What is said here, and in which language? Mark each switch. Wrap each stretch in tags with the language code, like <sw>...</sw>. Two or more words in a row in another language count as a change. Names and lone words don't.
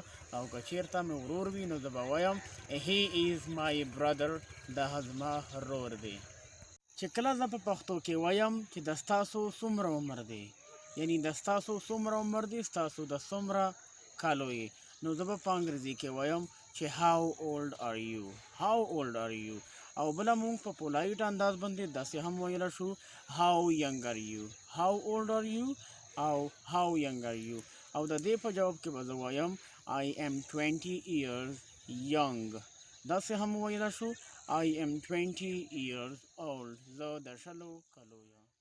<ps>او که چېرته مې ورور وي نو زه به وایم</ps> <en>he is my brother,</en> <ps>دا زما ورور دی. چې کله زه په پښتو کې وایم چې د ستاسو څومره عمر دی، یعنی د ستاسو څومره عمر دی، ستاسو د څومره کالو یې، نو زه به په انګریزي کې وایم چې</ps> <en>how old are you، how old are you.</en> <ps>او بله مونږ په پولایټ انداز باندې داسې هم ویلی شو</ps> <en>how young are you، how old are you</en> <ps>او</ps> <en>how young are you.</en> <ps>او د دې په جواب کې به زه وایم</ps> <en>I am 20 years young،</en> <ps>داسې هم ویلی شو</ps> <en>I am 20 years old،</en> <ps>زه د 20 کالو یم.</ps>